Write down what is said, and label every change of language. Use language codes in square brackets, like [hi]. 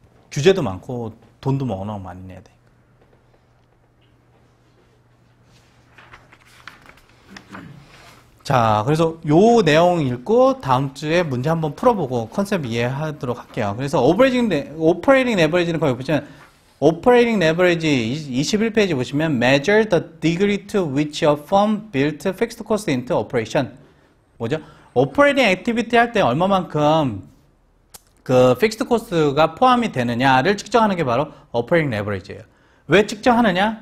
[ko] 규제도 많고 돈도 뭐 워낙 많이 내야 돼. 자, 그래서 요 내용 읽고 다음 주에 문제 한번 풀어보고 컨셉 이해하도록 할게요. 그래서 오퍼레이팅 레버리지는 거기 보시면 [en] Operating leverage [ko] 21페이지 보시면 [en] measure the degree to which a firm built fixed cost into operation. [ko] 뭐죠? Operating activity 할 때 얼마만큼 그 fixed cost가 포함이 되느냐를 측정하는 게 바로 operating leverage예요. 왜 측정하느냐?